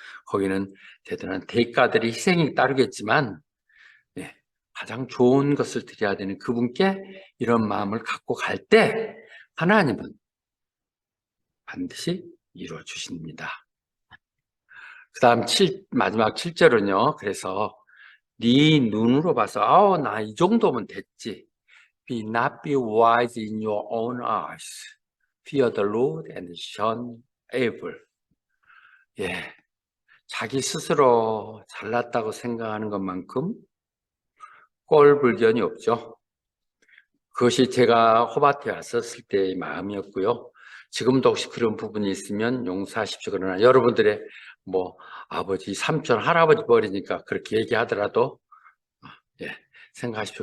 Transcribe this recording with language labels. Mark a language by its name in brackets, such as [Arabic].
[Korean] 거기는 대단한 대가들이 희생이 따르겠지만 가장 좋은 것을 드려야 되는 그분께 이런 마음을 갖고 갈 때 하나님은 반드시 이루어 주십니다. 그 다음 마지막 7절은요. 그래서 네 눈으로 봐서 나 이 정도면 됐지. [English] Be not be wise in your own eyes. Fear the Lord and shun evil. [Korean] 예, 자기 스스로 잘났다고 생각하는 것만큼 꼴불견이 없죠. 그것이 제가 호밭에 왔었을 때의 마음이었고요. 지금도 혹시 그런 부분이 있으면 용서하십시오. 그러나 여러분들의 뭐 아버지, 삼촌, 할아버지 버리니까 그렇게 얘기하더라도 생각하십시오.